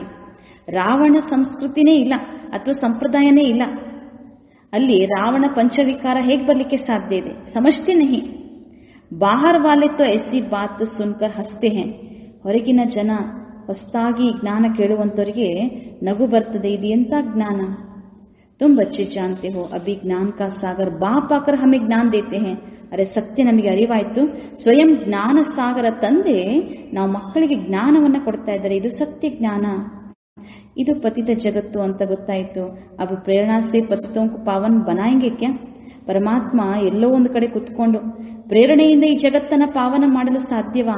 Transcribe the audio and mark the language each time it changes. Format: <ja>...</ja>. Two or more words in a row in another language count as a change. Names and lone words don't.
<kn>ರಾವಣ ಸಂಸ್ಕೃತಿನೇ ಇಲ್ಲ ಅಥವಾ ಸಂಪ್ರದಾಯನೇ ಇಲ್ಲ. ಅಲ್ಲಿ ರಾವಣ ಪಂಚವಿಕಾರ ಹೇಗೆ ಬರ್ಲಿಕ್ಕೆ ಸಾಧ್ಯ ಇದೆ?</kn> <hi>समझते नहीं. बाहर वाले तो ऐसी बात सुनकर हँसते हैं.</hi> <kn>ಹೊರಗಿನ ಜನ ಹೊಸದಾಗಿ ಜ್ಞಾನ ಕೇಳುವಂತವರಿಗೆ ನಗು ಬರ್ತದೆ. ಇದು ಎಂತ ಜ್ಞಾನ?</kn> <hi>तुम बच्चे जानते हो अभी ज्ञान का सागर बाप आकर हमें ज्ञान देते हैं.</hi> <kn>ಅರೆ ಸತ್ಯ ನಮಗೆ ಅರಿವಾಯ್ತು. ಸ್ವಯಂ ಜ್ಞಾನ ಸಾಗರ ತಂದೆ ನಾವು ಮಕ್ಕಳಿಗೆ ಜ್ಞಾನವನ್ನ ಕೊಡ್ತಾ ಇದ್ದಾರೆ. ಇದು ಸತ್ಯ ಜ್ಞಾನ. ಇದು ಪತಿತ ಜಗತ್ತು ಅಂತ ಗೊತ್ತಾಯ್ತು.</kn> <hi>वो प्रेरणा से पतितोंको पावन बनाएंगे क्या?</hi> <kn>ಪರಮಾತ್ಮ ಎಲ್ಲೋ ಒಂದು ಕಡೆ ಕುತ್ಕೊಂಡು ಪ್ರೇರಣೆಯಿಂದ ಈ ಜಗತ್ತನ್ನ ಪಾವನ ಮಾಡಲು ಸಾಧ್ಯವಾ?</kn>